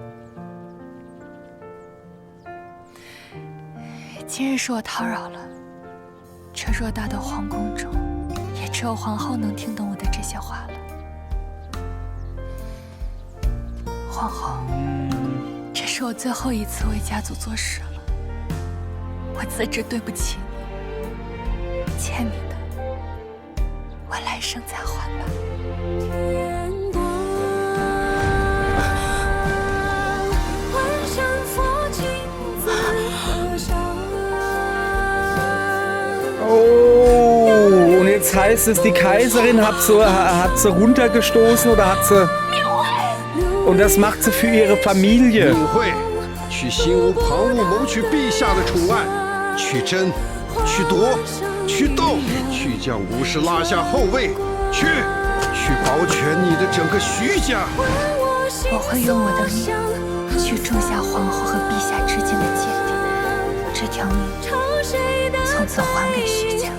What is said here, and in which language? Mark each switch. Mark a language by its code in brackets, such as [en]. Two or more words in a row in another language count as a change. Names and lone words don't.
[zh] 今日是我叨扰了，这偌大的皇宫中，也只有皇后能听懂我的这些话了。皇皇后，这是我最后一次为家族做事了，我自知对不起你，欠你的，我来生再还吧。 [de] Oh, und jetzt heißt es, die Kaiserin hat sie runtergestoßen oder hat sie... Und das macht sie für ihre Familie. [zh] 敏慧，去心无旁骛谋取陛下的宠爱，去争，去夺，去斗，去将吴氏拉下后位，去保全你的整个徐家。我会用我的命去种下皇后和陛下之间的芥蒂，这条命从此还给徐家。